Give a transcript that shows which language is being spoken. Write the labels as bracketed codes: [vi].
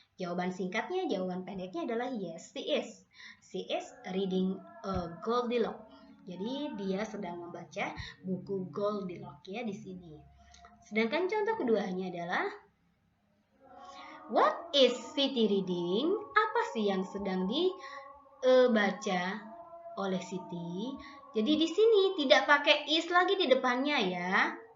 [id] Jawaban singkatnya, jawaban pendeknya adalah [en] yes she is. She is reading a Goldilocks. [id] Jadi dia sedang membaca buku Goldilocks ya di sini. Sedangkan contoh keduanya adalah [en] what is Siti reading? [id] Apa sih yang sedang dibaca oleh Siti? Jadi di sini tidak pakai is lagi di depannya ya.